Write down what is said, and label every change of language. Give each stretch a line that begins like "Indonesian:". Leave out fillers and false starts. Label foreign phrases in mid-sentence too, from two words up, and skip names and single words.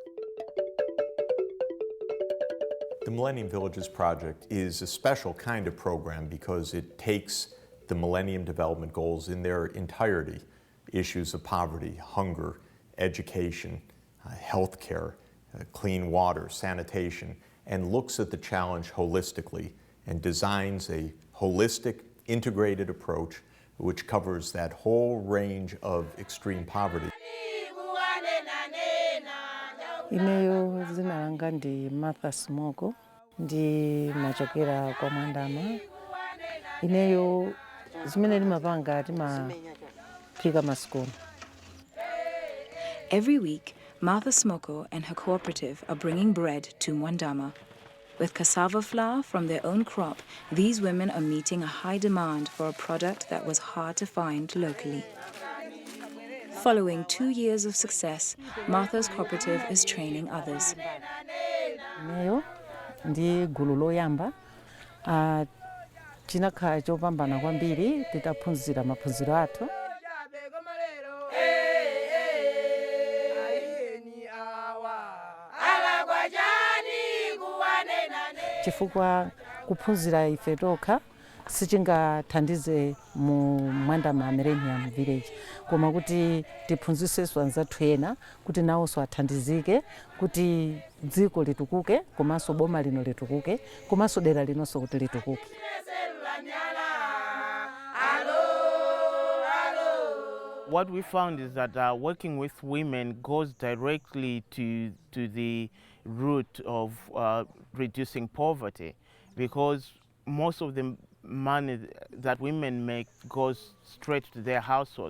English: The Millennium Villages project is a special kind of program because it takes the Millennium Development Goals in their entirety, issues of poverty, hunger, education, healthcare, clean water, sanitation, and looks at the challenge holistically and designs a holistic, integrated approach which covers that whole range of extreme poverty.
Nyanja: Ineyo zina langa ndi Martha Smoko, ndi machokera kwa Mwandama. Ineyo zimene limapanga timaphika maskoni.
English: Every week, Martha Smoko and her cooperative are bringing bread to Mwandama. With cassava flour from their own crop, these women are meeting a high demand for a product that was hard to find locally. Following 2 years of success, Martha's cooperative is training others.
Nyanja: Ineyo ndi gulu loyamba, chinakhala chopambana kwambiri titaphunzira maphunziro athu. Chifukwa kuphunzira ife tokha sichingathandize mu Mwandama Millennium Village, koma kuti tiphunzisenso anzathu ena kuti nawonso athandizike kuti dziko litukuke, komanso boma lino litukuke, komanso dera linonso kuti litukuke.
English: What we found is that working with women goes directly to the root of reducing poverty, because most of the money that women make goes straight to their households.